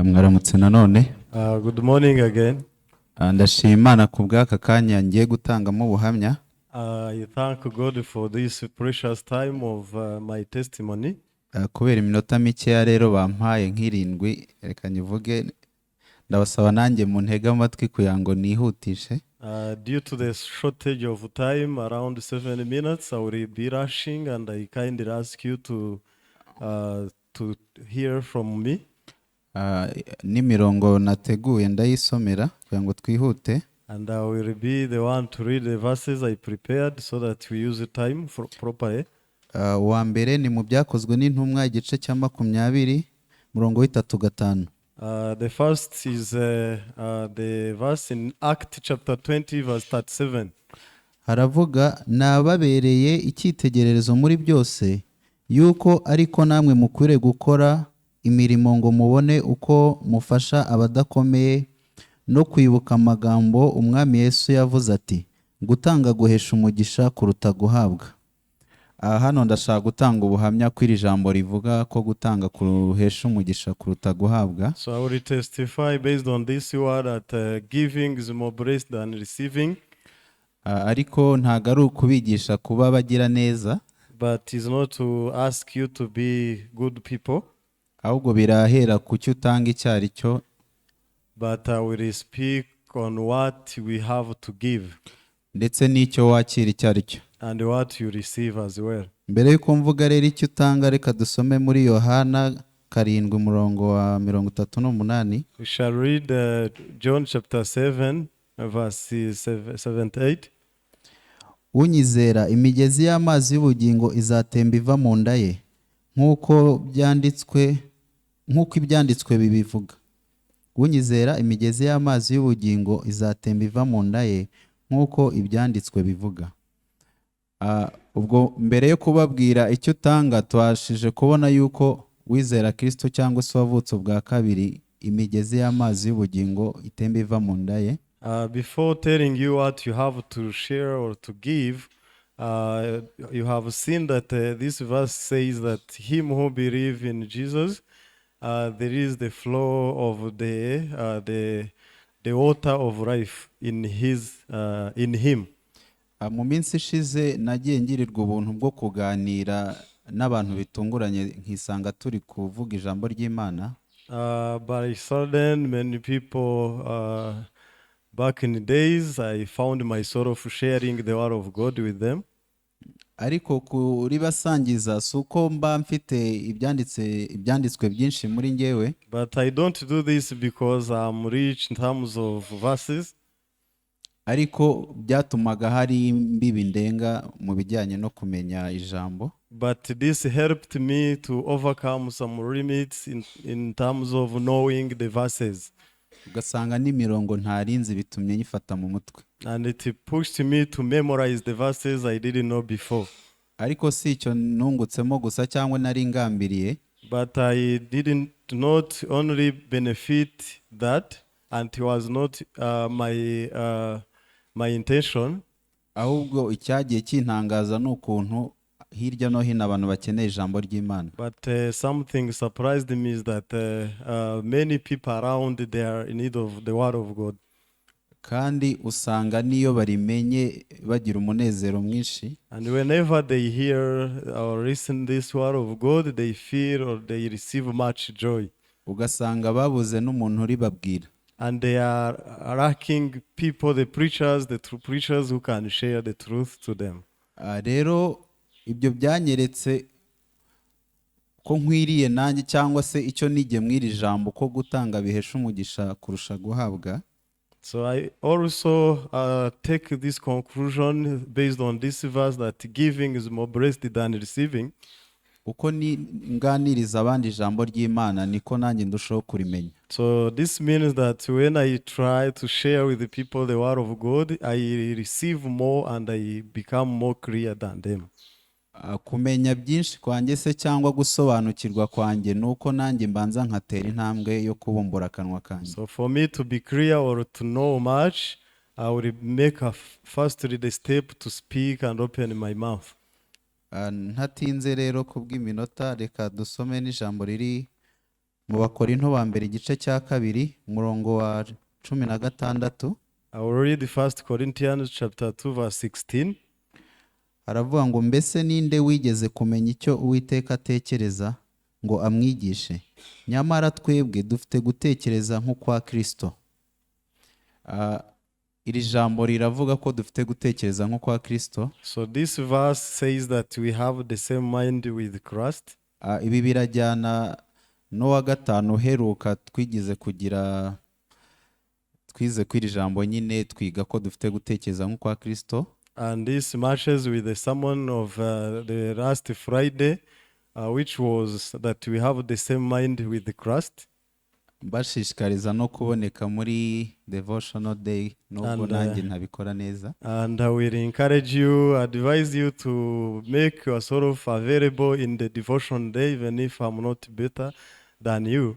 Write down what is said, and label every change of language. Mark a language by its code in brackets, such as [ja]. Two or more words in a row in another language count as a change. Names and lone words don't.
[rw] Mwaramutse nanone. [en] Good morning again. [rw] Ndashima Imana ku bw'aka kanya ngiye gutangamo ubuhamya. [en] I thank God for this precious time of my testimony. [rw] Kubera iminota mikeya rero bampaye nk'irindwi, reka nyivuge, ndabasaba nanjye mu ntege amatwi kugira ngo nihutishe. [en] Due to the shortage of time, around 7 minutes, I will be rushing, and I kindly ask you to hear from me. [rw] N'imirongo nateguye ndayisomera kugira ngo twihute. [en] And I will be the one to read the verses I prepared so that we use the time properly. [rw] Uwa mbere ni mu byakozwe n'intumwa igice cya 20 murongo w'3-5. [en] The first is the verse in Act chapter 20 verse 37. [rw] Haravuga, nababereye icyitegererezo muri byose yuko ariko namwe mukwiriye gukora imirimo ngo mubone uko mufasha abadakomeye no kwibuka amagambo umwami Yesu yavuze ati, gutanga guhesha umugisha kuruta guhabwa. Hano ndashaka gutanga ubuhamya kw'iri jambo rivuga ko gutanga kuruhesha umugisha kuruta guhabwa. [en] So I will testify based on this word that giving is more blessed than receiving. [rw] Ariko ntago ari ukubigisha kuba bagira neza, [en] but is not to ask you to be good people. [rw] Ahubwo birahera ku cyo utanga icyo ari cyo. [en] But I will speak on what we have to give. [rw] Ndetse n'icyo wakira icyo ari cyo. [en] And what you receive as well. [rw] Mbere yuko mvuga rero icyo utanga, reka dusome muri Yohana 7 murongo wa 38. [en] We shall read John chapter 7 verses 78. [rw] Unyizera imigezi y'amazi y'ubugingo izatemba iva mu nda ye, nk'uko ibyanditswe bibivuga. Unyizera imigezi y'amazi y'ubugingo izatemba iva mu nda ye, nk'uko ibyanditswe bivuga. Ubwo mbere yo kubabwira icyo utanga, twashije kubona yuko wizera Kristo cyangwa se wavutse ubwa kabiri, imigezi y'amazi y'ubugingo itemba iva mu nda ye. [en] Before telling you what you have to share or to give, you have seen that this verse says that him who believes in Jesus, there is the flow of the water of life in him. [rw] Mu minsi ishize nagiye ngirirwa ubuntu bwo kuganira n'abantu bitunguranye, nkisanga turi kuvuga ijambo ry'Imana. [en] By sudden, many people back in the days, I found myself sharing the word of God with them. [rw] Ariko kuri basangiza suko mba mfite ibyanditswe byinshi muri ngewe. [en] But I don't do this because I'm rich in terms of verses. [rw] Ariko byatumaga hari imbibi ndenga mu bijyanye no kumenya ijambo. [en] But this helped me to overcome some limits in terms of knowing the verses. [rw] Ugasanga n'imirongo ntarinzi bitumye nyifata mu mutwe. [en] And it pushed me to memorize the verses I didn't know before. [rw] Ariko si icyo nungutsemo gusa cyangwa nari ngambiriye. [en] But I didn't not only benefit that, and it was not my intention. [rw] Ahubwo icyagiye kintangaza n'ukuntu hirya no hino abantu bakeneye ijambo ry'Imana. [en] But something surprised me is that many people around, they are in need of the word of God. [rw] Kandi usanga niyo barimenye bagira umunezero mwinshi. [en] And whenever they hear or listen this word of God, they feel or they receive much joy. [rw] Ugasanga babuze n'umuntu uribabwira. [en] And they are lacking people, the preachers, the true preachers who can share the truth to them. [rw] Rero ibyo byanyeretse ko nkwiriye nanjye cyangwa se icyo nige mwiri jambo ko gutanga bihesha umugisha kurusha guhabwa. [en] So I also take this conclusion based on this verse that giving is more blessed than receiving. [rw] Uko ni nganiriza abandi ijambo ry'Imana niko nanjye ndushaho kurimenya. [en] So this means that when I try to share with the people the word of God, I receive more and I become more clear than them. [rw] Kumenya byinshi kwanjye se cyangwa gusobanukirwa kwanjye nuko nanjye mbanza nkatera intambwe yo kubumbura akanwa kanjye. [en] So for me to be clear or to know much, I will make firstly the step to speak and open my mouth. [rw] Ntatinze rero kubw'iminota, reka dusome n'ijambo riri mu Bakorinto ba mbere igice cya kabiri umurongo wa 16. [en] I will read 1 Corinthians chapter 2 verse 16. [rw] Aravuga ngo mbese ninde wigeze kumenya icyo Uwiteka atekereza ngo amwigishe, nyamara twebwe dufite gutekereza nk'ukwa Kristo. Iri jambo riravuga ko dufite gutekereza nk'ukwa Kristo. [en] So this verse says that we have the same mind with Christ. [rw] Ibi birajyana n'uwa gatanu uheruka twize kw'iri jambo nyine twiga ko dufite gutekereza nk'ukwa Kristo. [en] And this matches with the sermon of the last Friday, which was that we have the same mind with Christ. [rw] Bashishikariza no kuboneka muri [en] devotional day [rw] nubwo nanjye ntabikora neza. [en] And I will encourage you, advise you to make yourself available in the devotion day, even if I'm not better than you.